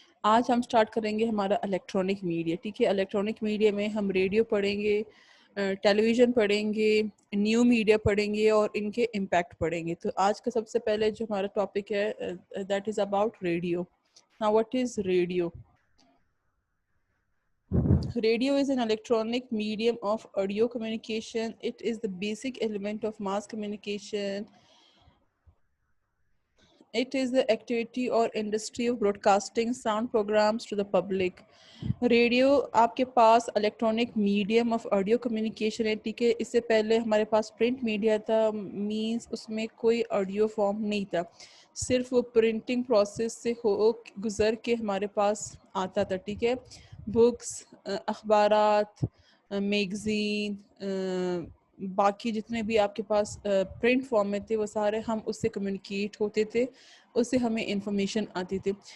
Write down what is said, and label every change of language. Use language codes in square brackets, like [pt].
[ur] آج ہم سٹارٹ کریں گے ہمارا الیکٹرانک میڈیا. ٹھیک ہے, الیکٹرانک میڈیا میں ہم ریڈیو پڑھیں گے, ٹیلی ویژن پڑھیں گے, نیو میڈیا پڑھیں گے اور ان کے امپیکٹ پڑھیں گے. تو آج کا سب سے پہلے جو ہمارا ٹاپک ہے [en] That is about radio. Now what is radio? Radio is an electronic medium of audio communication. It is the basic element of mass communication. It is the activity or industry of broadcasting sound programs to the public. [ur] Radio آپ کے پاس [en] electronic medium of audio communication [ur] ہے. ٹھیک ہے, اس سے پہلے ہمارے پاس print media تھا, means اس میں کوئی آڈیو فارم نہیں تھا, صرف وہ پرنٹنگ پروسیس سے گزر کے ہمارے پاس آتا تھا. ٹھیک ہے, بکس, اخبارات, میگزین, باقی جتنے بھی آپ کے پاس پرنٹ فارم میں تھے وہ سارے ہم اس سے کمیونیکیٹ ہوتے تھے, اس سے ہمیں انفارمیشن آتی تھی.